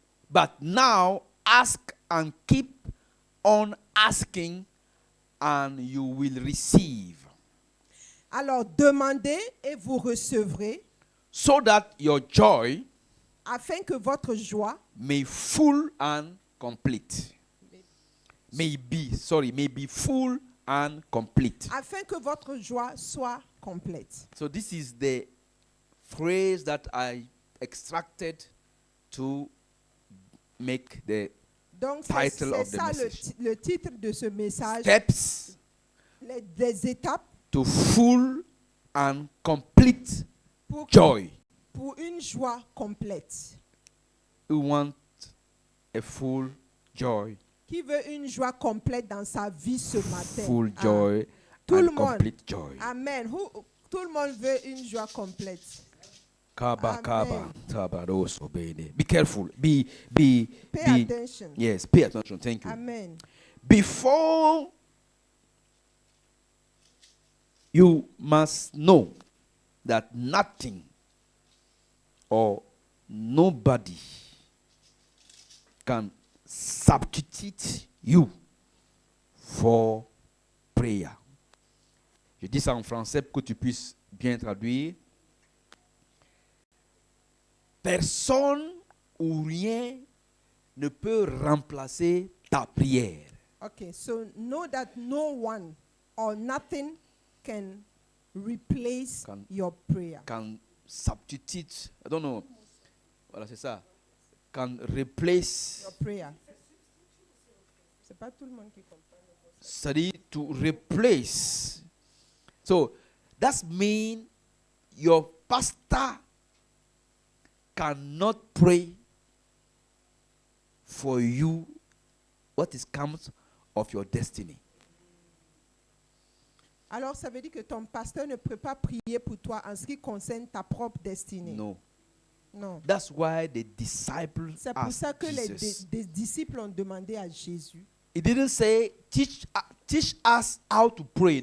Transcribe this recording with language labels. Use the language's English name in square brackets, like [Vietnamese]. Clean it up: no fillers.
[English] But now ask and keep on asking, and you will receive. [French] Alors demandez et vous recevrez, [English] So that your joy [French] afin que votre joie [English] may full and complete. May be full and complete. [French] afin que votre joie soit complète. [English] So this is the phrase that I extracted to make the [French] Donc [English] Title [French] c'est [English] of the [French] ça [English] message. [French] le titre de ce message, [English] steps [French] des étapes [English] to full and complete [French] pour, [English] joy. [French] pour une joie complète. [English] We want a full joy. [French] Qui veut une joie complète dans sa vie ce matin? [English] Full Ah. joy [French] Tout le [English] and [French] monde. [English] complete joy. Amen. [French] Tout le monde veut une joie complète. Kaba, [English] Amen. kaba, tabaroso, bene. Be careful. Be Pay be attention. yes, pay attention. Thank you. Amen. Before you must know that nothing or nobody can substitute you for prayer. [French] Je dis ça en français pour que tu puisses bien traduire. Personne ou rien ne peut remplacer ta prière. [English] Okay, so know that no one or nothing can replace Can- your prayer. Can substitute, I don't know. [French] Voilà, c'est ça. [English] Can replace, Your prayer. [French] C'est pas tout le monde qui comprend. c'est-à-dire [English] to replace. So, that means your pastor cannot pray for you what is comes of your destiny. [French] Alors ça veut dire que ton pasteur ne peut pas prier pour toi en ce qui concerne ta propre destinée. [English] No. [French] Non. [English] That's why the disciples [French] C'est pour ça [English] asked [French] que les [English] Jesus. [French] des disciples ont demandé à Jésus. [English] He didn't say, teach us how to pray.